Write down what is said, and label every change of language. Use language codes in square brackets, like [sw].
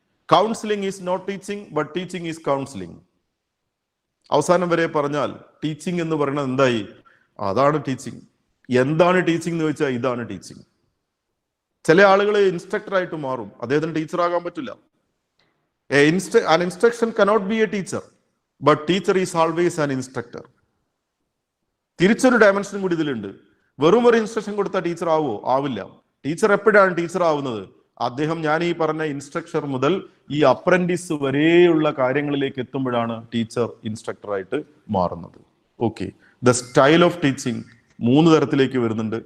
[en] Counselling is not teaching, but teaching is counselling. [ml] അവസാനം വരെ പറഞ്ഞാൽ ടീച്ചിങ് എന്ന് പറയുന്നത് എന്തായി? അതാണ് ടീച്ചിങ്. എന്താണ് ടീച്ചിങ് എന്ന് ചോദിച്ചാൽ ഇതാണ് ടീച്ചിങ്. ചില ആളുകൾ ഇൻസ്ട്രക്ടർ ആയിട്ട് മാറും, അദ്ദേഹത്തിന് ടീച്ചർ ആകാൻ പറ്റില്ല. [en] An instruction cannot be a teacher, but teacher is always an instructor. [ml] തിരിച്ചൊരു ഡയമെൻഷനും കൂടി ഇതിലുണ്ട്. വെറും ഒരു ഇൻസ്ട്രക്ഷൻ കൊടുത്താൽ ടീച്ചർ ആവുമോ? ആവില്ല. ടീച്ചർ എപ്പോഴാണ് ടീച്ചർ ആവുന്നത്? അദ്ദേഹം ഞാൻ ഈ പറഞ്ഞ ഇൻസ്ട്രക്ടർ മുതൽ ഈ അപ്രന്റീസ് വരെയുള്ള കാര്യങ്ങളിലേക്ക് എത്തുമ്പോഴാണ് ടീച്ചർ ഇൻസ്ട്രക്ടറായിട്ട് മാറുന്നത്. Okay, [en] the style of teaching [ml] 3 തരത്തിലേക്ക് വരുന്നുണ്ട്.